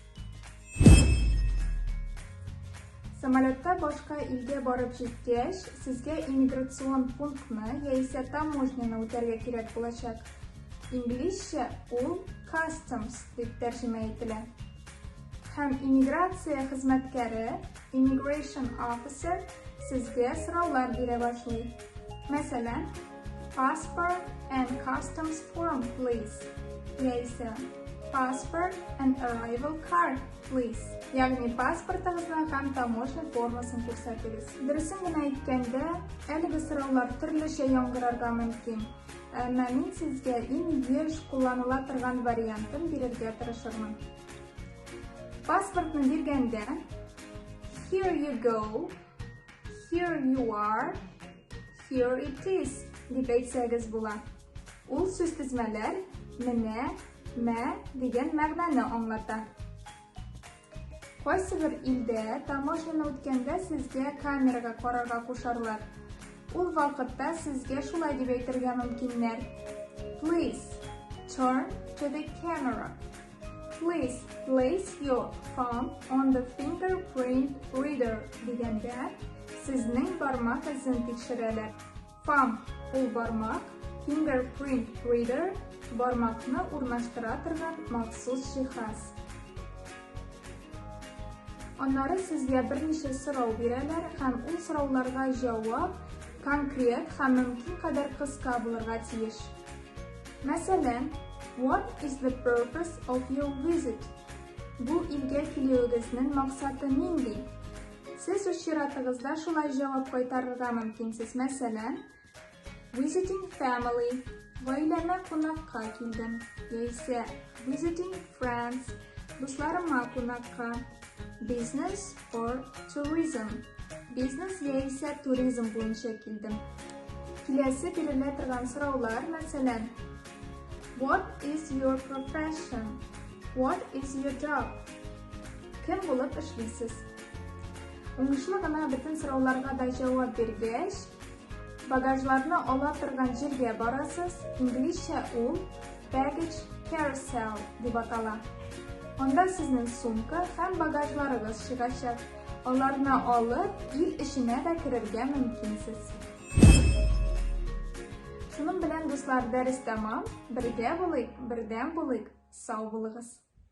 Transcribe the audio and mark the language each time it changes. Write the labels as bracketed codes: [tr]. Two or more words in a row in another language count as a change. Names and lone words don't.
[tt] Самолетта башка илгә барып җиткәч, сезгә иммиграцион пунктны яисә таможняны үтәргә кирәк булачак. Инглизчә ул customs дип тәрҗемә ителә. Һәм иммиграция хезмәткәре, [en] immigration officer, [tt] сезгә сораулар бирә башлый. Мәсәлән, [en] passport and customs form, please. Яисә, passport and arrival card, please. [tt] Ягъни паспортыгызны һәм таможня формасын күрсәтегез. Дөресен генә әйткәндә, әлеге сораулар төрлечә яңгырарга мөмкин. Әмма мин сезгә иң еш кулланыла торган вариантын бирергә тырышырмын. Паспортны биргәндә, [en] here you go, here you are, here it is [tt] дип әйтсәгез була. Ул сүз тезмәләр менә, мә дигән мәгънәне аңлата. Кайсы бер илдә таможняны үткәндә сезгә камерага карарга кушарлар. Ул вакытта сезгә шулай дип әйтергә мөмкиннәр. [en] Please turn to the camera. Please place your thumb on the fingerprint reader [tt] дигәндә сезнең бармак изен тикшерәләр. Thumb ул бармак, [en] fingerprint reader [tt] бармакны урнаштыра торган махсус җиһаз. Аннары сезгә берничә сорау бирәләр һәм ул сорауларга җавап конкрет һәм мөмкин кадәр кыска булырга тиеш. Мәсәлән, [en] what is the purpose of your visit? [tt] Бу илгә килүегезнең максаты нинди? Сез үз чиратыгызда шулай җавап кайтарырга мөмкинсез. Мәсәлән, [en] visiting family, [tt] гаиләмә кунакка килдем. [en] Яисә visiting friends, [tt] дусларыма кунакка. [en] Business or tourism, [tt] бизнес яисә туризм буенча килдем. Киләсе бирелә торган сораулар, мәсәлән, [en] what is your profession? What is your job? [tt] Кем булып эшлисез? Уңышлы гына бөтен сорауларга да җавап биргәч, багажларны ала торган җиргә барасыз. Инглизчә ул [en] baggage carousel [tt] дип атала. Анда сезнең сумка һәм багажларыгыз чыгачак. Аларны алып, ил эченә дә керергә мөмкинсез. Шуның белән, дуслар, дәрес тәмам. Бергә булыйк, бердәм булыйк. Сау булыгыз.